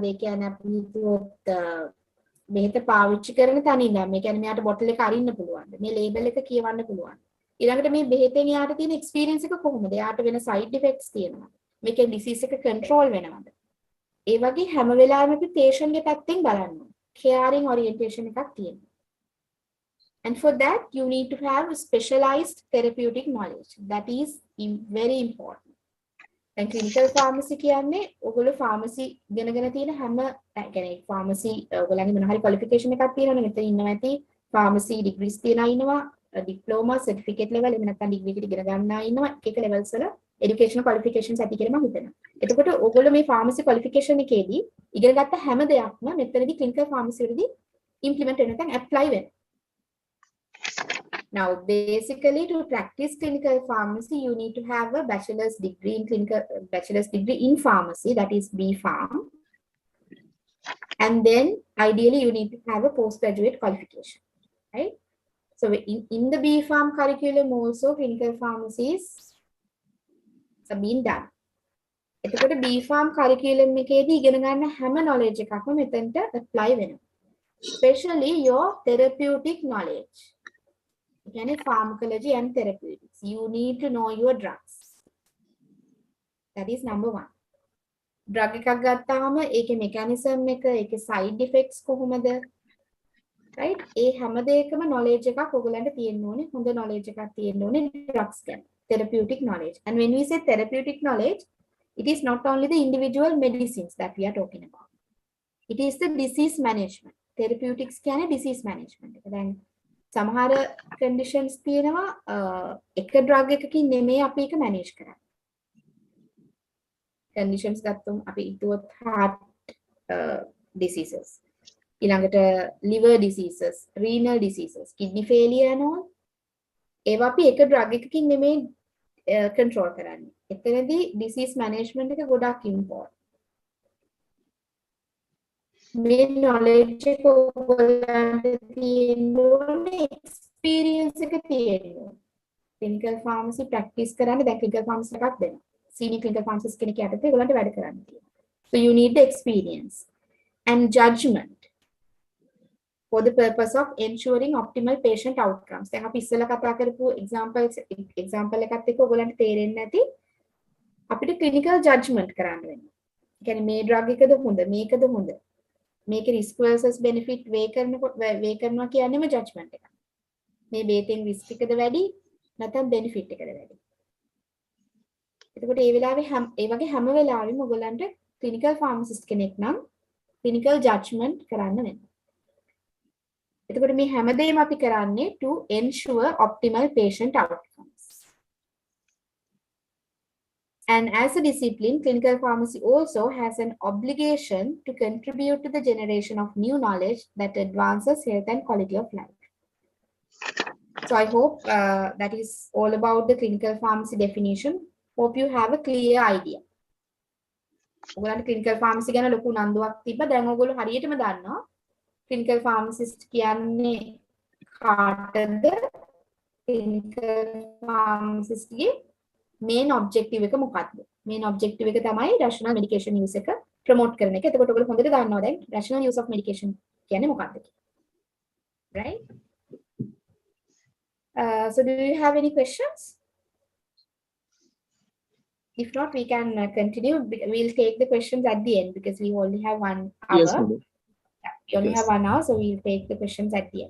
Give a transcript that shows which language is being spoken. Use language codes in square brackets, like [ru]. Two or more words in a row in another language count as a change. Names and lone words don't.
[si] ඒ කියන්නේ අපි හිතුවොත් බෙහෙත පාවිච්චි කරන තැනින් නම් මේ කියන්නේ මෙයාට බොටල් එක අරින්න පුළුවන්ද? මේ ලේබල් එක කියවන්න පුළුවන්. ඊළඟට මේ බෙහෙතෙන් එයාට තියෙන experience එක කොහොමද? එයාට වෙන [en] side effects [si] තියෙනවද? මේකේ disease එක control වෙනවද? ඒ වගේ හැම වෙලාවෙම අපි patient ගේ පැත්තෙන් බලන්න ඕනේ. [en] caring orientation [si] එකක් තියෙනවා. [en] And for that you need to have specialized therapeutic knowledge. That is very important. And clinical pharmacy [si] කියන්නේ ඔයගොල්ලෝ pharmacy ඉගෙනගෙන තියෙන හැම කියන්නේ pharmacy ඔයගොල්ලන්ගේ මොන හරි qualification එකක් තියෙනවනේ. මෙතන ඉන්නවා ඇති [en] pharmacy degrees [si] තියනා ඉන්නවා, [en] diploma certificate level [si] එහෙම නැත්නම් degree එකට ඉගෙන ගන්නා ඉන්නවා. එක levels වල [en] educational qualifications [si] ඇති කියලා මම හිතනවා. එතකොට ඔයගොල්ලෝ මේ [en] pharmacy qualification [si] එකේදී ඉගෙන ගත්ත හැම දෙයක්ම මෙතනදී [en] clinical pharmacy [si] වලදී implement වෙන නැත්නම් apply වෙනවා. [en] Now, basically, to practice clinical pharmacy, you need to have a bachelor's degree in pharmacy, that is B.Pharm. And then, ideally, you need to have a postgraduate qualification, right? So, in the B.Pharm curriculum, also clinical pharmacies are being done. [si] එතකොට [en] B.Pharm curriculum [si] එකේදී ඉගෙන ගන්න හැම knowledge එකක්ම මෙතනට apply වෙනවා. [en] Especially your therapeutic knowledge. Again, pharmacology and therapeutics. You need to know your drugs. That is number one. [si] Drug එකක් ගත්තාම ඒකේ mechanism එක, ඒකේ [en] side effects [si] කොහොමද? Right? ඒ හැම දෙයකම knowledge එකක් ඔයගලන්ට තියෙන්න ඕනේ. හොඳ knowledge එකක් තියෙන්න ඕනේ drugs ගැන. [en] Therapeutic knowledge. And when we say therapeutic knowledge, it is not only the individual medicines that we are talking about. It is the disease management. [si] Therapeutics කියන්නේ [en] disease management. [si] දැන් සමහර conditions තියෙනවා එක drug එකකින් නෙමෙයි අපි ඒක manage කරන්නේ. Conditions ගත්තොත් අපි හිතුවොත් [en] heart diseases, [si] ඊළඟට [en] liver diseases, renal diseases, kidney failure and all. [si] ඒවා අපි එක drug එකකින් නෙමෙයි control කරන්නේ. එතනදී [en] disease management [si] එක ගොඩක් important. මේ knowledge එක ඔයගොල්ලන්ට තියෙන්න ඕනේ, experience එක තියෙන්න ඕනේ. [en] clinical pharmacy practice [si] කරන්න දැන් [en] clinical pharmacy [si] එකක් දෙනවා. [en] senior clinical pharmacist [si] කෙනෙක් යටතේ ඔයගොල්ලන්ට වැඩ කරන්න තියෙනවා. [en] So you need the experience and judgment for the purpose of ensuring optimal patient outcomes. [si] දැන් අපි ඉස්සෙල්ලා කතා කරපු example එකත් එක්ක ඔයගොල්ලන්ට තේරෙන්නේ නැති අපිට [en] clinical judgment [si] කරන්න වෙනවා. ඒ කියන්නේ මේ drug එකද හොඳ, මේකද හොඳ. මේකේ [en] risk versus benefit weigh [si] කරනවා කියන්නේම judgment එකක්. මේ බේතෙන් risk එකද වැඩි නැත්නම් benefit එකද වැඩි. එතකොට ඒ වෙලාවේ ඒ වගේ හැම වෙලාවෙම ඔයගොල්ලන්ට [en] clinical pharmacist [si] කෙනෙක් නම් [en] clinical judgment [si] කරන්න වෙනවා. එතකොට මේ හැමදේම අපි කරන්නේ [en] to ensure optimal patient outcomes. And as a discipline, clinical pharmacy also has an obligation to contribute to the generation of new knowledge that advances health and quality of life. So I hope that is all about the clinical pharmacy definition. Hope you have a clear idea. [si] ඔයගොල්ලන්ට [en] clinical pharmacy [si] ගැන ලොකු උනන්දුවක් තිබ්බ. දැන් ඔයගොල්ලෝ හරියටම දන්නවා [en] clinical pharmacist [si] කියන්නේ කාටද? [en] clinical pharmacist [si] ගේ [en] main objective [si] එක මොකක්ද? [en] main objective [si] එක තමයි [en] rational medication use [si] එක promote කරන එක. එතකොට ඔයගොල්ලෝ හොඳට දන්නවා දැන් [en] rational use of medication [si] කියන්නේ මොකක්ද කියලා. [en] Right? So do you have any questions? If not, we can continue. We'll take the questions at the end because we only have 1 hour. Yes, madam. We only Yes. have 1 hour, so we'll take the questions at the end.